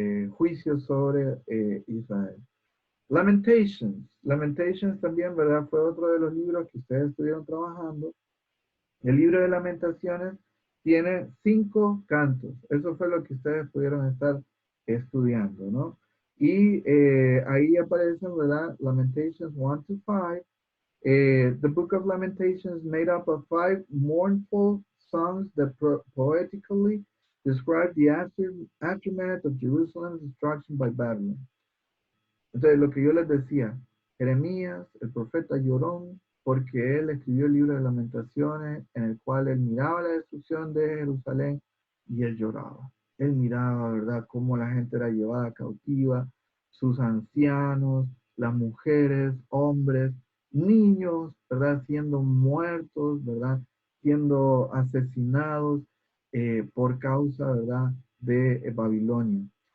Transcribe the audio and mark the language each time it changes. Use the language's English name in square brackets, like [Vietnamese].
[Spanish] Juicios sobre Israel. Lamentations. Lamentations también, ¿verdad? Fue otro de los libros que ustedes estuvieron trabajando. El libro de Lamentaciones tiene 5 cantos. Eso fue lo que ustedes pudieron estar estudiando, ¿no? Y ahí aparecen, ¿verdad? [English] Lamentations 1 to 5. The book of Lamentations made up of 5 mournful songs that poetically describe the aftermath of Jerusalem's destruction by Babylon. [Spanish] Entonces, lo que yo les decía, Jeremías, el profeta lloró porque él escribió el libro de Lamentaciones en el cual él miraba la destrucción de Jerusalén y él lloraba. Él miraba, ¿verdad?, cómo la gente era llevada cautiva, sus ancianos, las mujeres, hombres, niños, ¿verdad?, siendo muertos, ¿verdad?, siendo asesinados por causa, ¿verdad?, de Babilonia.